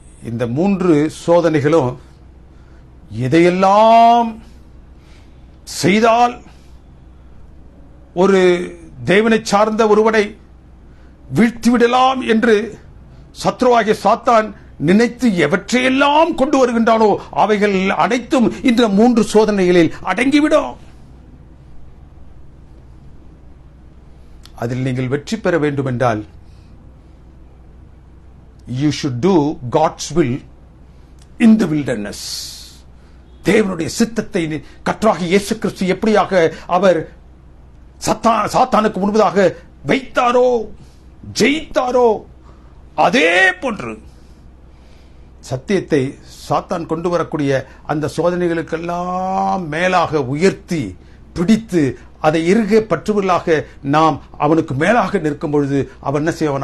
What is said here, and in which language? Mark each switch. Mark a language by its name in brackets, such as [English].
[Tamil] இந்த 3 சோதனைகளும் எதையெல்லாம் செய்தால் ஒரு தேவனை சார்ந்த ஒருவனை வீழ்த்திவிடலாம் என்று சத்ருவாகிய சாத்தான் நினைத்து எவற்றையெல்லாம் கொண்டு வருகின்றானோ அவைகள் அனைத்தும் இந்த 3 சோதனைகளில் அடங்கிவிடும். அதில் நீங்கள் வெற்றி பெற வேண்டும் என்றால் [English] you should do God's will in the wilderness. [Tamil] தேவனுடைய சித்தத்தை கர்த்தராகிய இயேசு கிறிஸ்து எப்படியாக அவர் சாத்தானுக்கு முன்பதாக வைத்தாரோ, ஜெயித்தாரோ, அதே போன்று சத்தியத்தை சாத்தான் கொண்டு வரக்கூடிய அந்த சோதனைகளுக்கெல்லாம் மேலாக உயர்த்தி பிடித்து அதை இறுக பற்றுவர்களாக நாம் அவனுக்கு மேலாக நிற்கும் பொழுது அவன் என்ன செய்வான்?